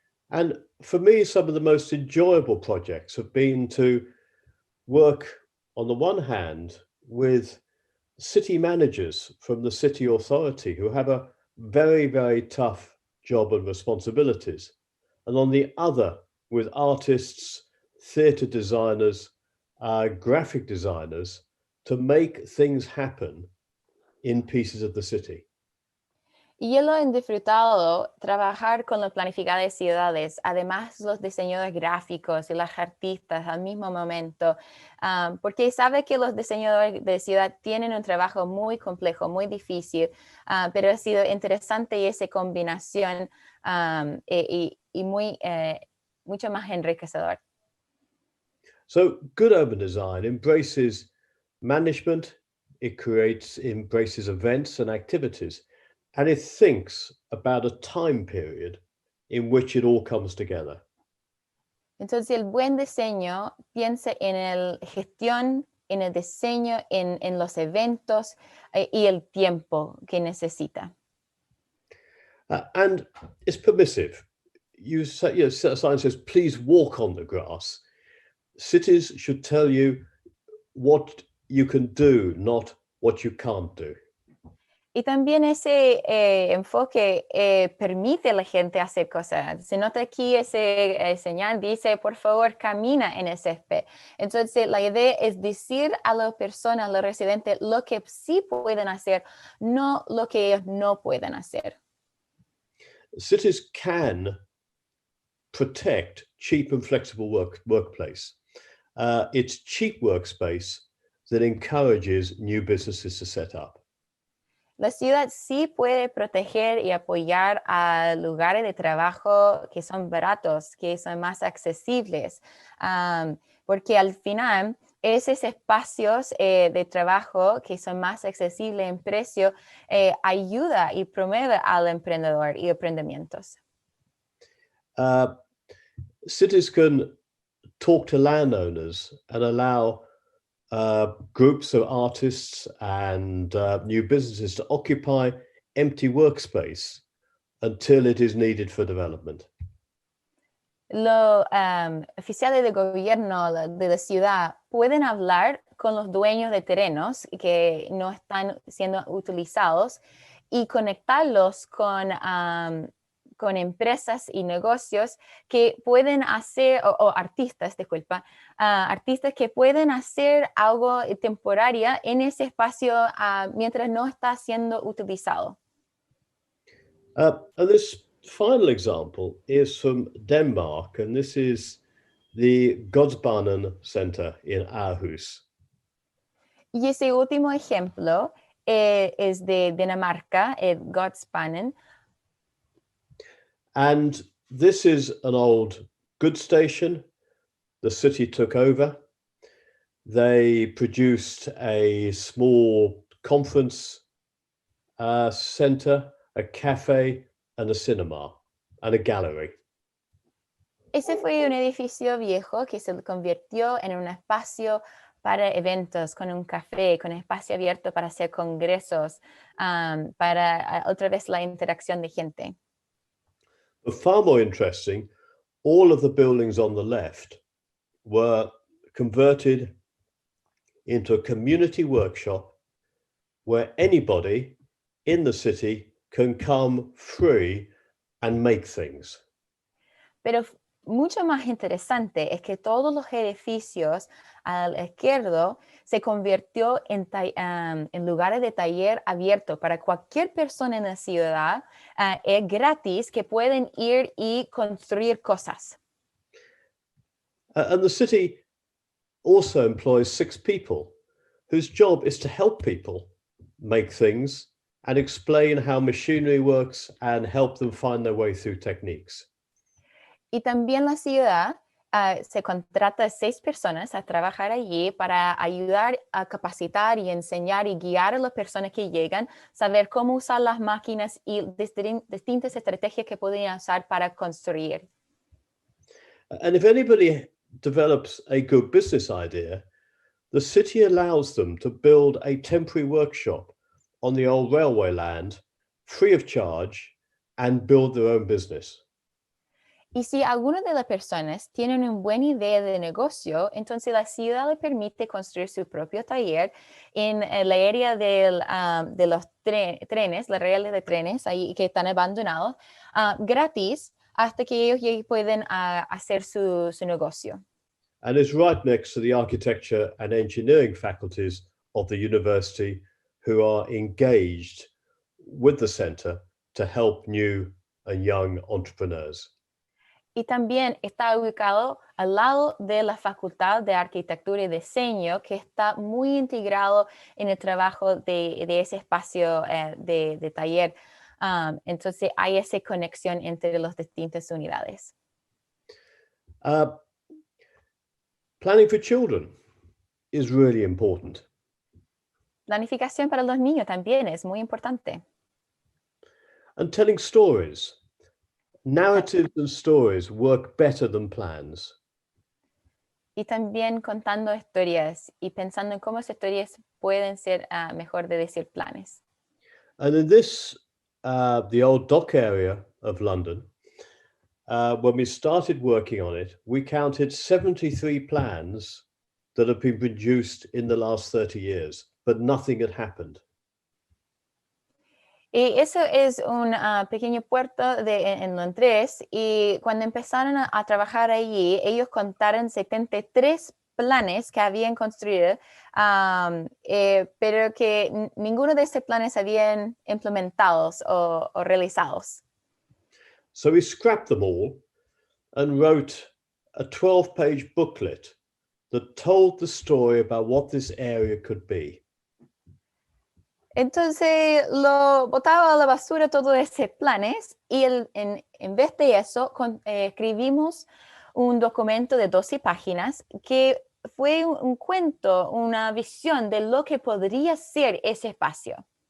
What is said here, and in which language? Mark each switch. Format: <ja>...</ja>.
<en>And for me, some of the most enjoyable projects have been to work, on the one hand, with city managers from the city authority who have a very, very tough job and responsibilities. And on the other, with artists, theatre designers, graphic designers, to make things happen in pieces of the city.</en> <es>Y yo lo he disfrutado trabajar con los planificadores de ciudades, además los diseñadores gráficos y los artistas al mismo momento, porque sabe que los diseñadores de ciudad tienen un trabajo muy complejo, muy difícil, pero ha sido interesante esa combinación y mucho más enriquecedor.</es> <en>So good urban design embraces management, it embraces events and activities. And it thinks about a time period in which it all comes together.</en> <es>Entonces, el buen diseño piensa en la gestión, en el diseño, en los eventos y el tiempo que necesita.</es> <en>And it's permissive. You say, a sign says, please walk on the grass. Cities should tell you what you can do, not what you can't do.</en> <es>Y también ese enfoque permite a la gente hacer cosas. Se nota aquí ese señal, dice, por favor, camina en el césped. Entonces, la idea es decir a las personas, a los residentes, lo que sí pueden hacer, no lo que ellos no pueden hacer.</es> <en>Cities can protect cheap and flexible workplace. It's cheap workspace that encourages new businesses to set up.</en> <es>La ciudad sí puede proteger y apoyar a lugares de trabajo que son baratos, que son más accesibles, porque al final esos espacios de trabajo que son más accesibles en precio ayuda y promueve al emprendedor y emprendimientos.</es> <en>Cities can talk to landowners and allow groups of artists and new businesses to occupy empty workspace until it is needed for development.</en> <es>Los oficiales de gobierno de la ciudad pueden hablar con los dueños de terrenos que no están siendo utilizados y conectarlos con empresas y negocios que pueden hacer, o artistas, disculpa, artistas que pueden hacer algo temporario en ese espacio mientras no está siendo utilizado.</es> <en>And this final example is from Denmark, and this is the Godsbanen Center in Aarhus.</en> <es>Y ese último ejemplo es de Dinamarca, Godsbanen.</es> <en>And this is an old goods station. The city took over. They produced a small conference center, a cafe, and a cinema, and a gallery.</en> <es>Ese fue un edificio viejo que se convirtió en un espacio para eventos, con un café, con espacio abierto para hacer congresos, para otra vez la interacción de gente.</es> <en>But far more interesting, all of the buildings on the left were converted into a community workshop where anybody in the city can come free and make things.</en> <es>Pero mucho más interesante es que todos los edificios al izquierdo se convirtió en lugares de taller abierto para cualquier persona en la ciudad, es gratis, que pueden ir y construir cosas.</es> <en>And the city also employs 6 people whose job is to help people make things and explain how machinery works and help them find their way through techniques.</en> <es>Y también la ciudad se contrata 6 personas a trabajar allí para ayudar a capacitar y enseñar y guiar a las personas que llegan, saber cómo usar las máquinas y distintas estrategias que pueden usar para construir.</es> <en>And if anybody develops a good business idea, the city allows them to build a temporary workshop on the old railway land, free of charge, and build their own business.</en> <es>Y si alguna de las personas tienen una buena idea de negocio, entonces la ciudad le permite construir su propio taller en la área de los trenes, las reales de trenes ahí que están abandonados, gratis, hasta que ellos pueden hacer su negocio.</es> <en>And is right next to the architecture and engineering faculties of the university, who are engaged with the center to help new and young entrepreneurs.</en> <es>Y también está ubicado al lado de la Facultad de Arquitectura y Diseño, que está muy integrado en el trabajo de ese espacio de taller. Entonces hay esa conexión entre las distintas unidades.</es> <en>Planning for children is really important.</en> <es>Planificación para los niños también es muy importante.</es> <en>And telling stories. Narratives and stories work better than plans.</en> <es>Y también contando historias y pensando en cómo esas historias pueden ser mejor de decir planes.</es> <en>And in this, the old dock area of London, when we started working on it, we counted 73 plans that have been produced in the last 30 years, but nothing had happened.</en> <es>Y eso es un pequeño puerto en Londres, y cuando empezaron a trabajar allí, ellos contaron 73 planes que habían construido, pero que ninguno de esos planes habían implementados o realizados.</es> <en>So we scrapped them all and wrote a 12-page booklet that told the story about what this area could be.</en> <es>Entonces lo botaba a la basura todos esos planes, y en vez de eso escribimos un documento de 12 páginas que fue un cuento, una visión de lo que podría ser ese espacio.</es>